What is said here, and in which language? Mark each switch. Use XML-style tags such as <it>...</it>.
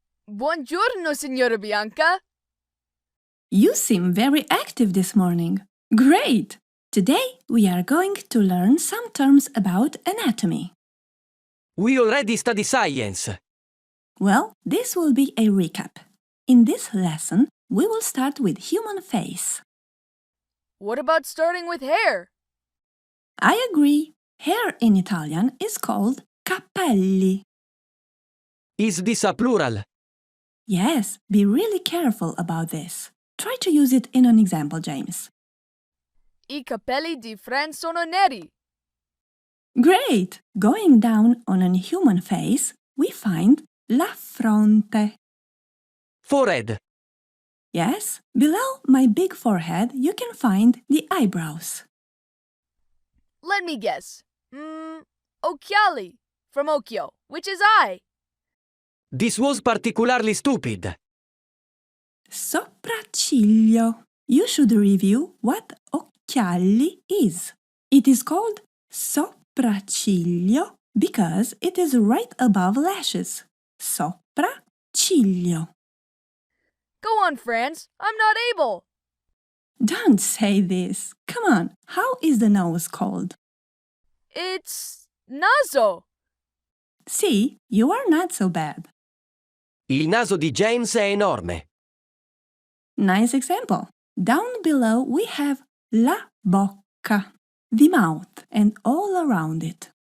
<it>Buongiorno, signora Bianca.</it> <en>You seem very active this morning. Great! Today we are going to learn some terms about anatomy. We already study science. Well, this will be a recap. In this lesson, we will start with human face. What about starting with hair? I agree. Hair in Italian is called capelli. Is this a plural? Yes, be really careful about this. Try to use it in an example, James.</en> <it>I capelli di Franz sono neri.</it> <en>Great! Going down on a human face, we find la fronte. Forehead. Yes, below my big forehead you can find the eyebrows. Let me guess. Occhiali, from occhio, which is eye. This was particularly stupid.</en> <it>Sopracciglio.</it> <en>You should review what occhiali is. It is called sopracciglio because it is right above lashes.</en> <it>Sopracciglio.</it> <en>Go on, Franz. I'm not able. Don't say this. Come on, how is the nose called? It's naso. See, you are not so bad.</en> <it>Il naso di James è enorme.</it> <en>Nice example. Down below we have la bocca, the mouth, and all around it.</en>